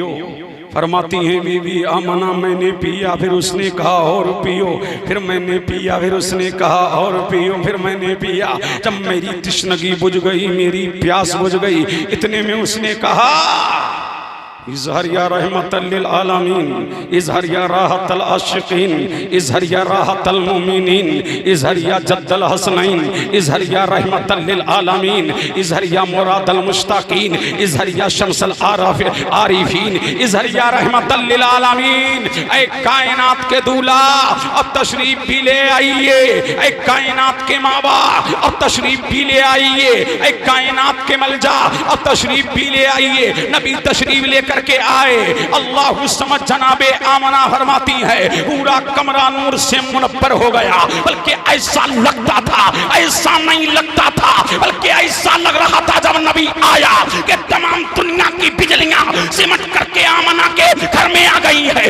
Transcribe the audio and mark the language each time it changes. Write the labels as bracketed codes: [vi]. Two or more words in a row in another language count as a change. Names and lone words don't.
[ur] فرماتی ہیں بی بی آمنہ میں نے پیا، پھر اس نے کہا اور پیو، پھر میں نے پیا، پھر اس نے کہا اور پیو، پھر میں نے پیا. جب میری تشنگی بجھ گئی، میری پیاس بجھ گئی، اتنے میں اس نے کہا [ar] اظهر يا رحمة للعالمين, اظهر يا راحة العاشقين اظهر يا راحة المؤمنين اظهر يا جد الحسنين اظهر يا رحمة للعالمين, اظهر يا مراد المشتاقين اظهر يا شمس العارفين اظهر يا رحمة للعالمين. [ur] اے کائنات کے دولہا اب تشریف بھی لے آئیے، اے کائنات کے ماں باپ اب تشریف بھی لے آئیے، اے کائنات کے ملجا اب تشریف بھی لے آئیے. نبی تشریف لے کر کے آئے. اللہ سمجھ جنابِ آمنہ فرماتی ہے پورا کمرہ نور سے منور ہو گیا، بلکہ ایسا لگتا تھا، ایسا نہیں لگتا تھا، بلکہ ایسا لگ رہا تھا جب نبی آیا کہ تمام دنیا کی بجلیاں سمٹ کر کے آمنہ کے گھر میں آ گئی ہے.